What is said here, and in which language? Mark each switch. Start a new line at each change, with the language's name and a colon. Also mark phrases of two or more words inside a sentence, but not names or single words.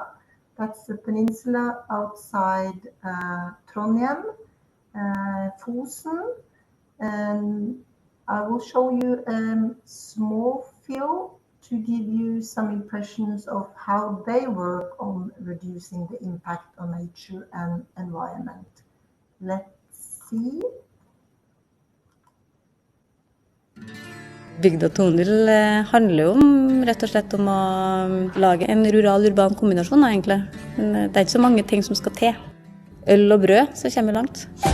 English: That's a peninsula outside Trondheim, Fosen. And I will show you a small film to give you some impressions of how they work on reducing the impact on nature and environment. Let's see.
Norwegian: Bygda 2.0 handler jo rett og slett om å lage en rural-urban kombinasjon, egentlig. Men det er ikke så mange ting som skal til. Øl og brød, så kommer vi langt.